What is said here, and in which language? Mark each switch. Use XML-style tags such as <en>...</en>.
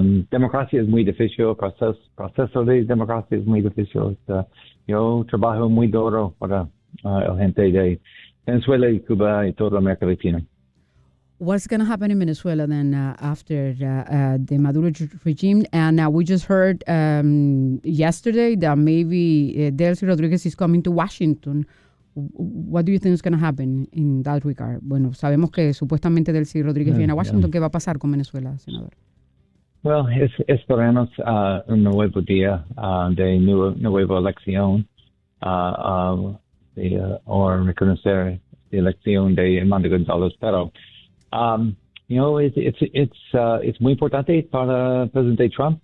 <es>Democracia es muy difícil, proceso de democracia es muy difícil. Yo trabajo muy duro para la gente de Venezuela y Cuba y toda América Latina.</es> <en>What's going to happen in Venezuela then after the Maduro regime? And we just heard yesterday that maybe Delcy Rodríguez is coming to Washington. What do you think is going to happen in that regard?</en> <es>Bueno, sabemos que supuestamente Delcy Rodríguez viene a Washington. ¿Qué va a pasar con Venezuela, senador? Well, esperamos un nuevo día de nueva elección o reconocer la elección de Armando González, pero</es> <en>it's</en> <es>muy importante para el presidente Trump.</es>